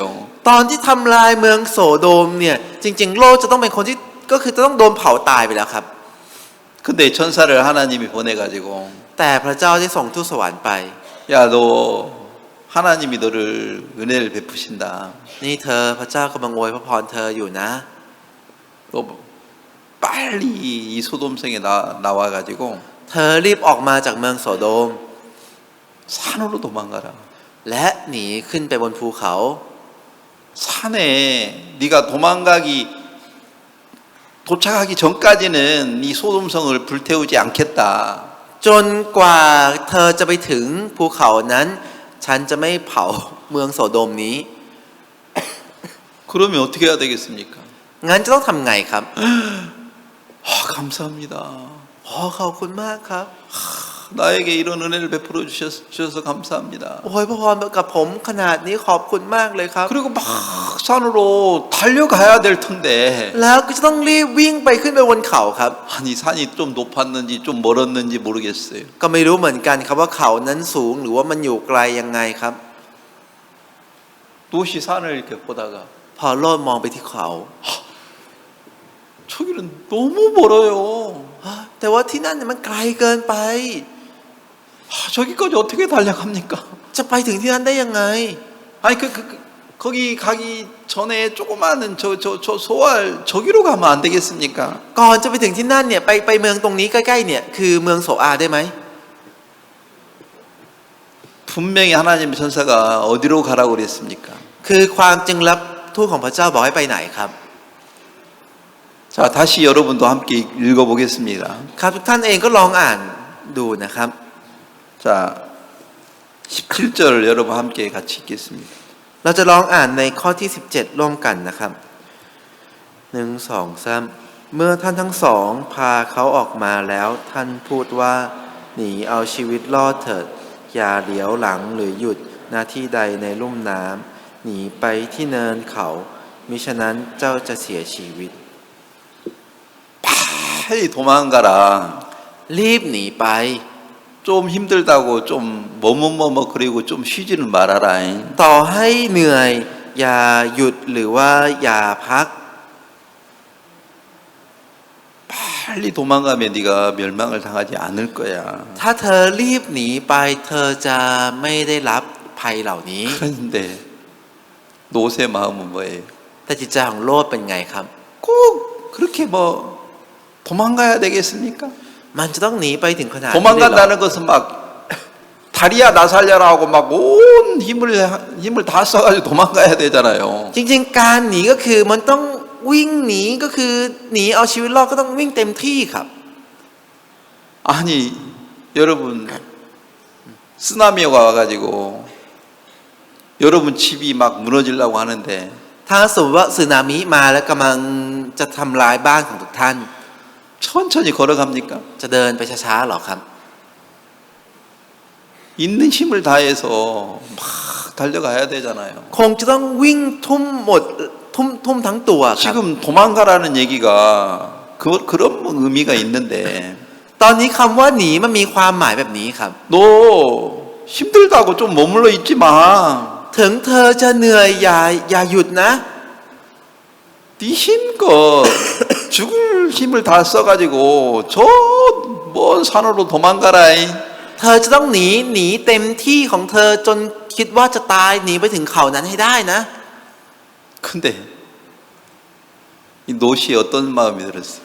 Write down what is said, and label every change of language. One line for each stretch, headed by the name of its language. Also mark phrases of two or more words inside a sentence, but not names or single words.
Thai: ตอนที่ทำลายเมืองโสโดมเนี่ยจริงๆโลดจะต้องเป็นคนที่ก็คือจะต้องโดนเผาตายไปแล้วครับ
Korean: 근데 천사를 하나님이 보내가지고
Thai: แต่พระเจ้าได้ส่งทูตสวรรค์ไป
Korean: 야 너 하나님이 너를 은혜를 베푸신다.
Thai: นี่เธอพระเจ้ากำลังอวยพระพรเธออยู่นะ
Korean: 너 빨리 이 소돔성에 나와가지고
Thai: เธอรีบออกมาจากเมืองโสโดม
Korean: 산으로 도망가라.
Thai: และหนีขึ้นไปบนภูเขา
Korean: 산에 네가 도착하기 전까지는 이 소돔성을 불태우지 않겠다.
Thai: จนกว่าเธอจะไปถึงภูเขานั้นฉันจะไม่เผาเมืองโสโดมนี้
Korean: 그러면 어떻게 해야 되겠습니까?
Thai: งั้นจะต้องทำไงครับ
Korean: 감사합니다.
Thai: ขอบคุณมากครับ
Korean: 나에게 이런 은혜를 베풀어 주셔서 감사합니다.
Thai: โอ้ยพระพรกับผมขนาดนี้ขอบคุณมากเลยครับ
Korean: 그리고 막 산으로 달려가야 될 텐데
Thai: แล้วก็จะต้องรีบวิ่งไปขึ้นไปบนเขาครับ
Korean: 아니 산이 좀 높았는지 좀 멀었는지 모르겠어요.
Thai: ก็ไม่รู้เหมือนกันครับว่าเขานั้นสูงหรือว่ามันอยู่ไกลยังไงครับ
Korean: 도시 산을 이렇게 보다가
Thai: พอโลดมองไปที่เขา
Korean: 저기는 너무 멀어요.
Thai: แต่ว่าที่นั่นมันไกลเกินไป
Korean: 저기까지 어떻게 달려갑니까?
Thai: จะไปถึงที่นั่นได้ยังไง
Korean: 아니 거기 가기 전에 조그마한 저 소알 저기로 가면 안 되겠습니까?
Thai: ก่อนจะไปถึงที่นั่นเนี่ยไปเมืองตรงนี้ใกล้ๆเนี่ยคือเมืองโสอาได้ไหม
Korean: 분명히 하나님 천사가 어디로 가라고 그랬습니까?
Thai: คือความจึงรับทูตของพระเจ้าบอกให้ไปไหนครับ
Korean: 자 다시 여러분도 함께 읽어보겠습니다.
Thai: ครับทุกท่านเองก็ลองอ่านดูนะครับ
Korean: 자 17절 여러분 함께 같이 읽겠습니다.
Thai: เราจะลองอ่านในข้อที่17ร่วมกันนะครับ1 2 3เมื่อท่านทั้งสองพาเขาออกมาแล้วท่านพูดว่าหนีเอาชีวิตรอดเถิดอย่าเหลียวหลังหรือหยุดหน้าที่ใดในลุ่มน้ำหนีไปที่เนินเขามิฉะนั้นเจ้าจะเสียชีวิต
Korean: 빨리 도망가라.
Thai: รีบหนีไป
Korean: 좀 힘들다고 좀 머뭇머뭇거리고 좀 쉬지는 말아라.
Thai: ต่อให้เหนื่อยอย่าหยุดหรือว่าอย่าพัก
Korean: 빨리 도망가면 네가 멸망을 당하지 않을 거야.
Thai: ถ้าเธอรีบหนีไปเธอจะไม่ได้รับภัยเหล่านี้
Korean: 그런데 롯의 마음은 뭐예요?
Thai: แต่จิตใจของโลดเป็นไงครับ
Korean: 꼭 그렇게 뭐 도망가야 되겠습니까?
Thai: มันจะต้องหนีไปถึงขนาดนี้เลยเหรอ
Korean: 도망간다는 것은 막 다리야 나 살려라 하고 막 온 힘을 다 써가지고 도망가야 되잖아요.
Thai: จริงๆการหนีก็คือมันต้องวิ่งหนีก็คือหนีเอาชีวิตรอดก็ต้องวิ่งเต็มที่ครับ
Korean: 아니 여러분 쓰나미가 와가지고 여러분 집이 막 무너지려고 하는데
Thai: ถ้าสมมติว่าสึนามิมาแล้วกำลังจะทำลายบ้านของทุกท่าน
Korean: 천천히 걸어갑니까?
Thai: จะเดินไปช้าๆหรอครับ
Korean: 있는 힘을 다해서 막 달려가야 되잖아요.
Thai: คงจะต้องวิ่งทุ่มหมดทุ่มทั้งตัวครับ
Korean: 지금 도망가라는 얘기가 그런 의미가 있는데
Thai: ตอนนี้คำว่าหนีมันมีความหมายแบบนี้ครับ
Korean: 너 힘들다고 좀 머물러 있지 마.
Thai: ถึงเธอจะเหนื่อยอย่าหยุดนะ
Korean: 네 힘껏 죽을 힘을 다 써가지고 저 먼 산으로 도망가라.
Thai: เธอจะต้องหนีเต็มที่ของเธอจนคิดว่าจะตายหนีไปถึงเขานั้นให้ได้นะ
Korean: 근데 이 롯이 어떤 마음이 들었어요?